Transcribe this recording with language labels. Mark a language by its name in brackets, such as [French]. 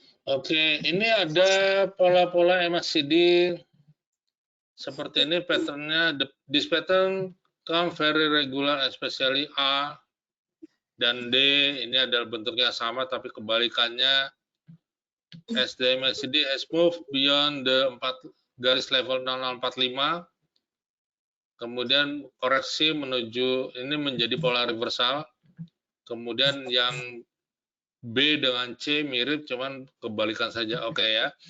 [Indonesian] Oke, ini ada pola-pola EMA CD seperti ini patternnya. [English] This pattern come very regular, especially A dan D. [Indonesian] Ini adalah bentuknya sama, tapi kebalikannya. [English] As the EMA CD has moved beyond the 4 garis level 0045, [Indonesian] kemudian koreksi menuju ini menjadi pola reversal. Kemudian yang B dengan C mirip, cuman kebalikan saja. Oke ya.